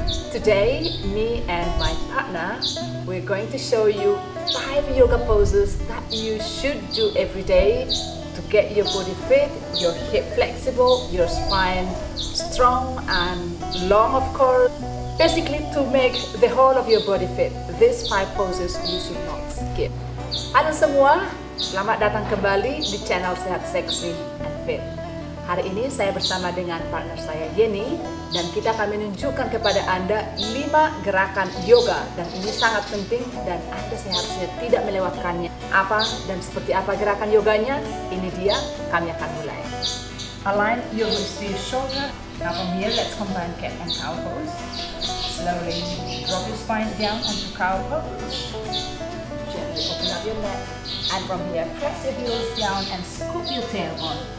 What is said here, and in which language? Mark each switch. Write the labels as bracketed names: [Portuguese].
[English] Today, me and my partner, we're going to show you 5 yoga poses that you should do every day to get your body fit, your hip flexible, your spine strong and long, of course. Basically, to make the whole of your body fit, these 5 poses you should not skip. [Indonesian] Halo semua, selamat datang kembali di channel Sehat Sexy and Fit. Hari ini saya bersama dengan partner saya Yeni, dan kita akan menunjukkan kepada Anda 5 gerakan yoga, dan ini sangat penting dan Anda seharusnya tidak melewatkannya. Apa dan seperti apa gerakan yoganya? Ini dia, kami akan mulai. [English] Align your wrist to your shoulder. Now from here, let's combine cat and cow pose. Slowly drop your spine down onto cow pose. Gently open up your neck, and from here press your heels down and scoop your tail on.